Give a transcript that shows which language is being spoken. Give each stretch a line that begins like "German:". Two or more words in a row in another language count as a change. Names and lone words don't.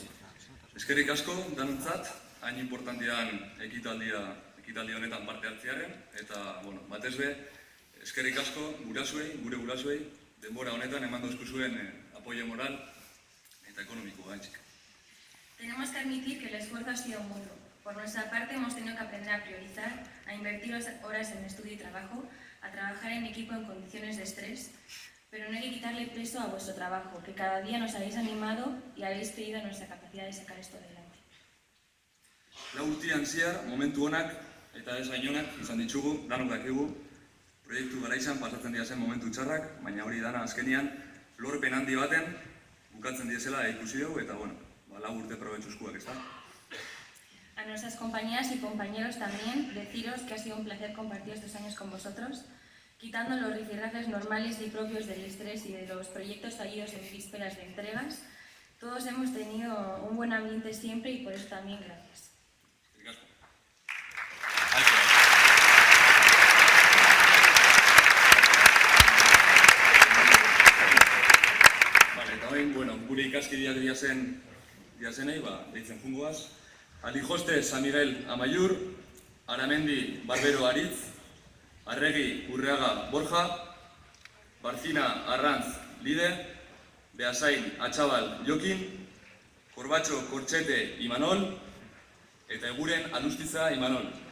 Basque: Eskerrik asko danontzat, hain importantean ekitaldi honetan parte hartzearen, eta, batez be, eskerrik asko gure gurasuei, denbora honetan eman dauzkuzuen apoio moral eta ekonomiko gaitzik.
Spanish: Tenemos que admitir que el esfuerzo ha sido mutuo. Por nuestra parte hemos tenido que aprender a priorizar, a invertir horas en estudio y trabajo, a trabajar en equipo en condiciones de estrés, pero no hay que quitarle peso a vuestro trabajo, que cada día nos habéis animado y habéis creído en nuestra capacidad de sacar esto adelante.
Basque: Lau urtean zehar, momentu honak eta ez hain onak izan ditugu, danok dakigu, proiektu garaizan pasatzen dira zen momentu txarrak, baina hori dana azkenian lorpen handi baten bukatzen diezela ikusi dugu, eta lau urte probetxuzkuak, ez da?
Spanish: A nuestras compañeras y compañeros también, deciros que ha sido un placer compartir estos años con vosotros, quitando los rifirrafes normales y propios del estrés y de los proyectos fallidos en vísperas de entregas. Todos hemos tenido un buen ambiente siempre y por eso también gracias. Vale,
Basque: eta hoin, gure ikaskideak diazenei, deitzen jungoaz. Alijoste San Miguel Amaiur, Aramendi Barbero Aritz, Arregi Urreaga Borja, Barcina Arranz Lide, Beasain Atxabal Jokin, Korbatxo Kortxete Imanol, eta Eguren Alustiza Imanol.